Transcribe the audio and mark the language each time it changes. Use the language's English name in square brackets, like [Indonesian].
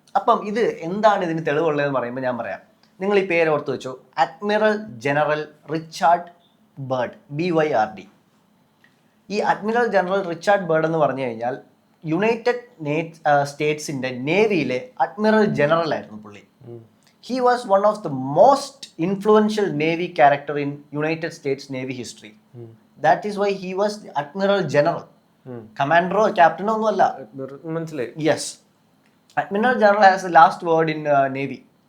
[Malayalam] അപ്പം ഇത് എന്താണ് ഇതിന് തെളിവുള്ളതെന്ന് പറയുമ്പോൾ ഞാൻ പറയാം. നിങ്ങൾ ഈ പേര് ഓർത്ത് വെച്ചോ, admiral general Richard bird, BYRD. ഈ അഡ്മിറൽ ജനറൽ റിച്ചാർഡ് ബേർഡ് എന്ന് പറഞ്ഞു കഴിഞ്ഞാൽ യുണൈറ്റഡ് സ്റ്റേറ്റ്സിന്റെ നേവിയിലെ അഡ്മിറൽ ജനറൽ ആയിരുന്നു പുള്ളി. [English] He was one of the most influential Navy character in United States Navy history. That is why he was the Admiral General. [Malayalam] കമാൻഡറോ ക്യാപ്റ്റനോ ഒന്നും അല്ല, മനസ്സിലായി. [English] Yes, admiral general has the last word in navy.